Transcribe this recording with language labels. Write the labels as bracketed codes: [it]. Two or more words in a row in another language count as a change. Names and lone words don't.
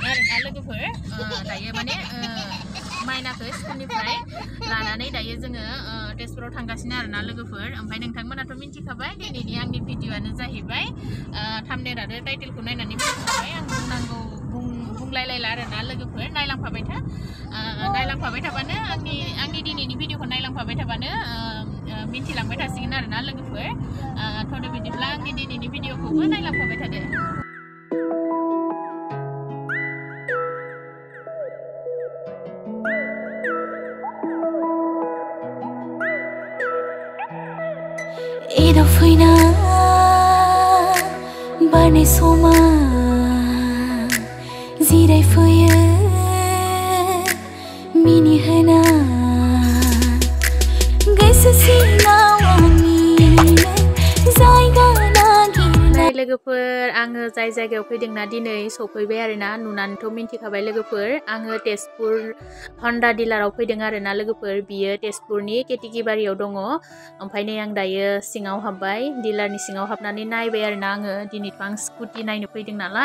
[brx] आरोना लोगोफोर दायो माने माइनाखौ स्कुलनिफ्राय लानानै दायो जोङो तेजपुराव थांगासिनो आरोना लोगोफोर ओमफ्राय नोंथांमोनाथ' मिथिखाबाय दिनैनि आंनि भिडिअआनो जाहैबाय थाम्बनेल आरो टाइटेलखौ नायनानै मिथिखाबाय आं बुंनांगौ बुंलायलायला आरोना लोगोफोर नायलांफाबाय थाबानो आंनि दिनैनि भिडिअखौ नायलांफाबाय थाबानो मिथिलांबाय थासिगोन आरोना लोगोफोर थ' बिदिब्ला आंनि दिनैनि भिडिअखौबो नायलांफाबाय थादो Ida fina barnay soma zirai faya mini hana gaisa sinawani zaiga लोगोफोर आङो जाय जायगायाव फैदोंना दिनै सफैबाय आरोना नुनानैथ' मिन्थिखाबाय लोगोफोर आङो तेजपुर हन्डा डिलाराव फैदों आरोना लोगोफोर बियो तेजपुरनि केटिगिबारियाव दङ ओमफ्राय नै आं दायो सिङाव हाबबाय डिलारनि सिङाव हाबनानै नायबाय आरोना आङो दिनैथ' आं स्कुटि नायनो फैदों नालाय